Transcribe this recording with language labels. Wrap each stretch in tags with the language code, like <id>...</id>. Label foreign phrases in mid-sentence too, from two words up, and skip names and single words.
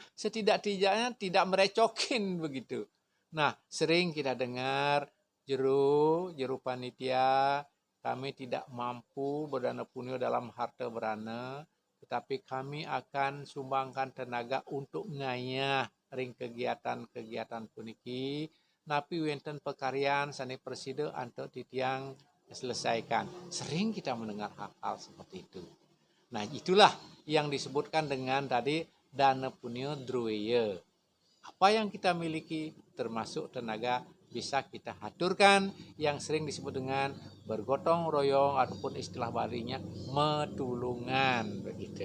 <id>Setidak-tidaknya tidak merecokin begitu. Nah, sering kita dengar juru panitia, kami tidak mampu berdana punio dalam harta berana, tetapi kami akan sumbangkan tenaga untuk</id> <ban>ngayah ring</ban> <id>kegiatan-kegiatan puniki.</id> <ban>Napi wenten pekarian sani preside anto titiang selesaikan.</ban> <id>Sering kita mendengar hal-hal seperti itu. Nah, itulah yang disebutkan dengan tadi dana punio drueye. Apa yang kita miliki termasuk tenaga bisa kita haturkan, yang sering disebut dengan bergotong royong ataupun istilah balinya metulungan begitu.</id>